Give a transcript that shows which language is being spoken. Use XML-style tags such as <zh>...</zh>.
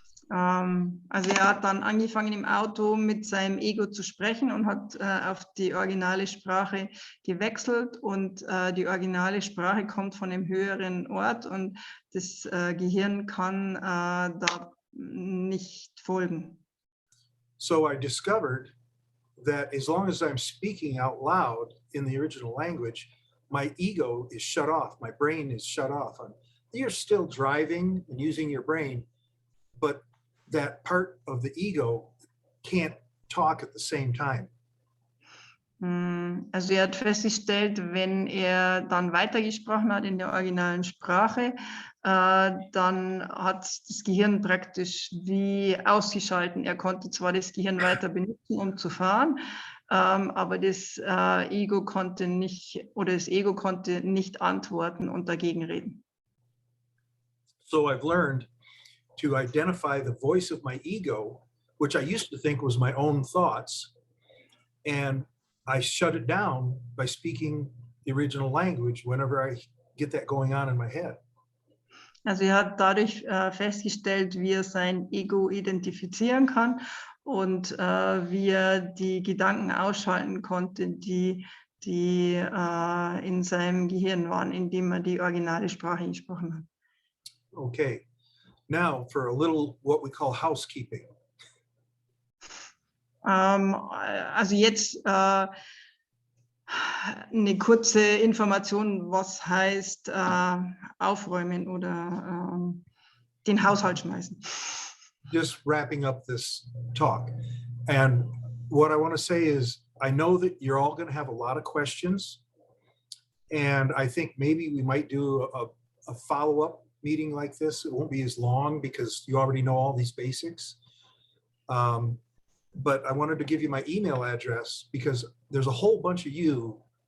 <de>Also er hat dann angefangen im Auto mit seinem Ego zu sprechen und hat auf die originale Sprache gewechselt, und die originale Sprache kommt von einem höheren Ort, und das Gehirn kann da nicht folgen.</de> <en>So I discovered that as long as I'm speaking out loud in the original language, my ego is shut off, my brain is shut off. You're still driving and using your brain, but that part of the ego can't talk at the same time.</en> <de>Also er hat festgestellt, wenn er dann weitergesprochen hat in der originalen Sprache, dann hat das Gehirn praktisch wie ausgeschalten. Er konnte zwar das Gehirn weiter benutzen, um zu fahren, aber das Ego konnte nicht, oder das Ego konnte nicht antworten und dagegen reden.</de> <en>So I've learned to identify the voice of my ego, which I used to think was my own thoughts, and I shut it down by speaking the original language whenever I get that going on in my head.</en> <de>Also er hat dadurch festgestellt, wie er sein Ego identifizieren kann und wie er die Gedanken ausschalten konnte, die in seinem Gehirn waren, indem er die originale Sprache gesprochen hat.</de> <en>Okay, now for a little what we call housekeeping.</en> <de>Also jetzt eine kurze Information, was heißt aufräumen oder den Haushalt schmeißen.</de> <en>Just wrapping up this talk. And what I want to say is, I know that you're all going to have a lot of questions. And I think maybe we might do a follow-up meeting like this. It won't be as long because you already know all these basics. But I wanted to give you my email address because there's a whole bunch of you</en>